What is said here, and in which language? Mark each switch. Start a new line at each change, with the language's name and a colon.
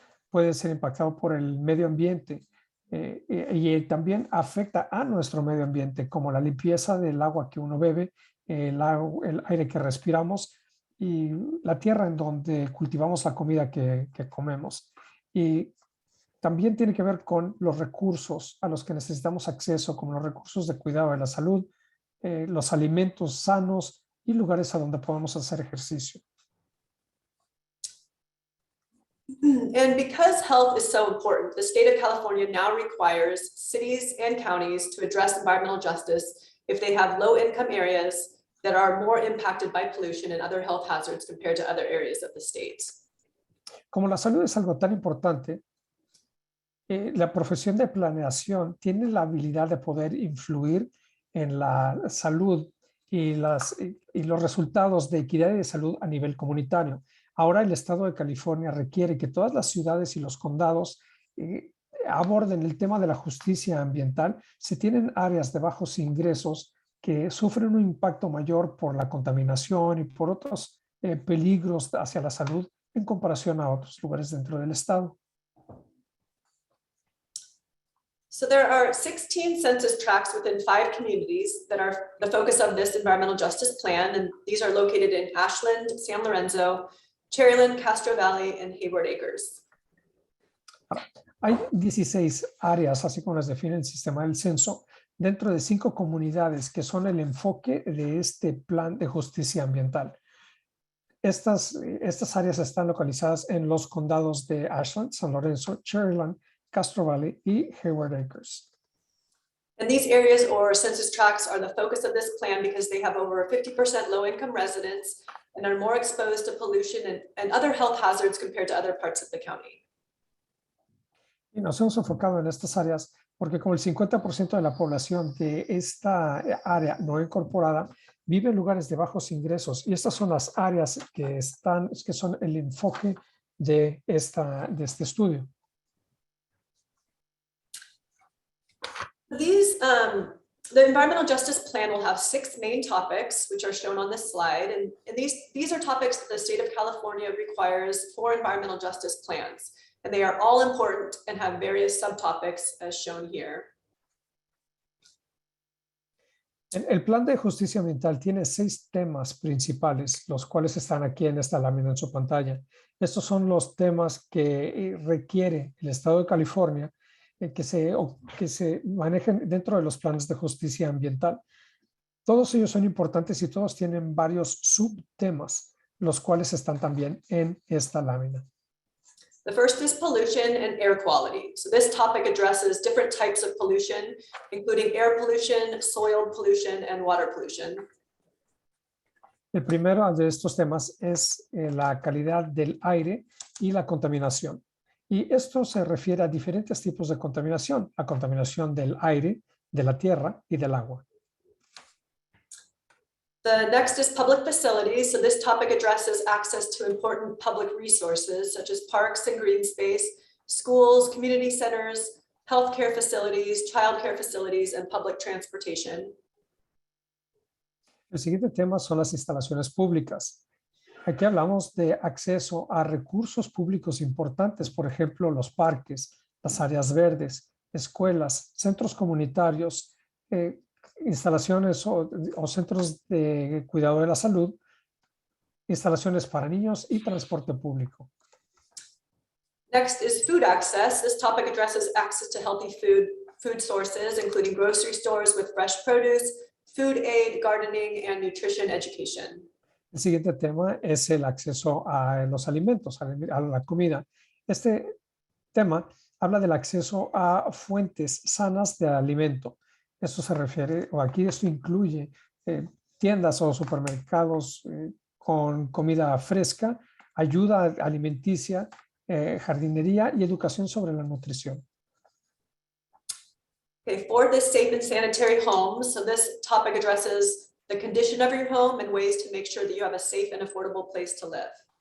Spanish: Puede ser impactado por el medio ambiente y también afecta a nuestro medio ambiente, como la limpieza del agua que uno bebe, el aire que respiramos y la tierra en donde cultivamos la comida que comemos. Y también tiene que ver con los recursos a los que necesitamos acceso, como los recursos de cuidado de la salud, los alimentos sanos y lugares a donde podemos hacer ejercicio.
English: And because health is so important, the state of California now requires cities and counties to address environmental justice if they have low-income areas that are more impacted by pollution and other health hazards compared to other areas of the state.
Spanish: Como la salud es algo tan importante, la profesión de planeación tiene la habilidad de poder influir en la salud y los resultados de equidad y de salud a nivel comunitario. Ahora el estado de California requiere que todas las ciudades y los condados aborden el tema de la justicia ambiental. Se tienen áreas de bajos ingresos que sufren un impacto mayor por la contaminación y por otros peligros hacia la salud en comparación a otros lugares dentro del estado.
English: So there are 16 census tracts within 5 communities that are the focus of this environmental justice plan, and these are located in Ashland, San Lorenzo, Cherryland, Castro Valley, and Hayward Acres.
Spanish: Hay 16 áreas, así como las define el sistema del censo, dentro de 5 comunidades que son el enfoque de este plan de justicia ambiental. Estas áreas están localizadas en los condados de Ashland, San Lorenzo, Cherryland, Castro Valley y Hayward Acres.
English: And these areas or census tracts are the focus of this plan because they have over 50% low-income residents and are more exposed to pollution and other health hazards compared to other parts of the county.
Spanish: Y nos hemos enfocado en estas áreas porque como el 50% de la población de esta área no incorporada vive en lugares de bajos ingresos, y estas son las áreas que son el enfoque de este estudio.
English: The environmental justice plan will have 6 main topics, which are shown on this slide. And these are topics that the state of California requires for environmental justice plans. And they are all important and have various subtopics as shown here.
Spanish: El plan de justicia ambiental tiene 6 temas principales, los cuales están aquí en esta lámina en su pantalla. Estos son los temas que requiere el estado de California que se manejen dentro de los planes de justicia ambiental. Todos ellos son importantes y todos tienen varios subtemas. los cuales están también en esta lámina.
English: The first is pollution and air quality. So this topic addresses different types of pollution, including air pollution, soil pollution, and water pollution.
Spanish: El primero de estos temas es la calidad del aire y la contaminación. Y esto se refiere a diferentes tipos de contaminación, la contaminación del aire, de la tierra y del agua.
English: The next is public facilities. So this topic addresses access to important public resources such as parks and green space, schools, community centers, healthcare facilities, childcare facilities, and public transportation.
Spanish: El siguiente tema son las instalaciones públicas. Aquí hablamos de acceso a recursos públicos importantes, por ejemplo, los parques, las áreas verdes, escuelas, centros comunitarios, instalaciones o centros de cuidado de la salud, instalaciones para niños y transporte público.
English: Next is food access. This topic addresses access to healthy food sources, including grocery stores with fresh produce, food aid, gardening, and nutrition education.
Spanish: El siguiente tema es el acceso a los alimentos, a la comida. Este tema habla del acceso a fuentes sanas de alimento. Esto se refiere, o aquí esto incluye tiendas o supermercados con comida fresca, ayuda alimenticia, jardinería y educación sobre la nutrición.
English: Okay, fourth is safe and sanitary homes. So this topic addresses the condition of your home and ways to make sure that you have a safe and affordable place to live.